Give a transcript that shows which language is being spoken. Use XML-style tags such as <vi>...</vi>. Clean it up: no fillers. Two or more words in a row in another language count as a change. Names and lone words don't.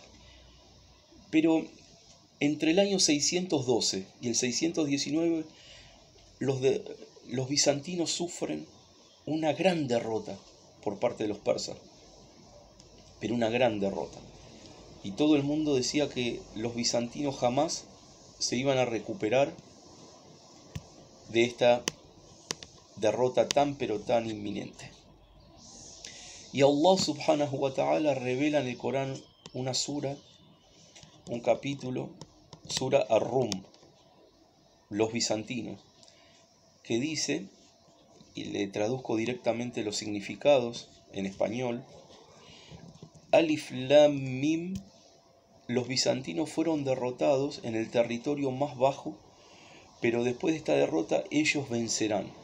<es>Pero entre el año 612 y el 619, los bizantinos sufren una gran derrota por parte de los persas, pero una gran derrota. Y todo el mundo decía que los bizantinos jamás se iban a recuperar de esta derrota tan pero tan inminente. Y</es> <ar>الله سبحانه وتعالى</ar> <es>revela en el Corán una sura, un capítulo, Sura Ar-Rum, los bizantinos, que dice, y le traduzco directamente los significados en español:</es> <ar>ألف لام ميم,</ar> <es>los bizantinos fueron derrotados en el territorio más bajo, pero después de esta derrota ellos vencerán.</es>